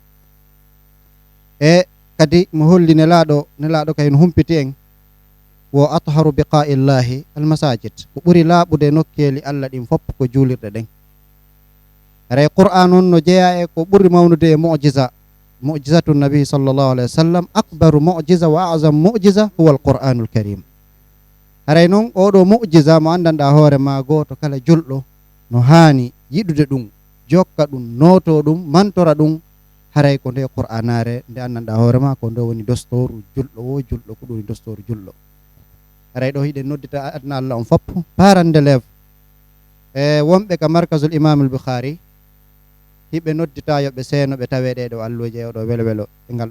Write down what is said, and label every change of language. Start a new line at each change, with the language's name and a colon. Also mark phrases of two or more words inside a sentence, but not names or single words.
Fula: e kadi mo holli nelaɗo kay no humpiti en wo
Arabic: أحب البقاع إلى الله المساجد
Fula: ko ɓuri laaɓude nokkeli Allah ɗin fopp ko juulirɗe ɗen haray qur'an on no jeeya e ko ɓuri mawnude e
Arabic: معجزة النبي صلى الله عليه وسلم أكبر معجزة وأعظم معجزة هو القرآن الكريم
Fula: haray noon oɗo mu'jiza mo andanɗa hoore ma goto kala julɗo no haani yiɗude ɗum jokka ɗum noto ɗum mantora ɗum haray ko nde qur'anare nde andanɗa hoore ma ko nde woni dostoru julɗo wo julɗo ko ɗum woni dostoru julɗo haray ɗo hiɗen noddita adna Allah on fop parande lève e wonɓe ka markazul imam al Bukhari hiɓe noddita yoɓe seeno ɓe tawe ɗeɗo alluje oɗo welo welo e ngal ɗo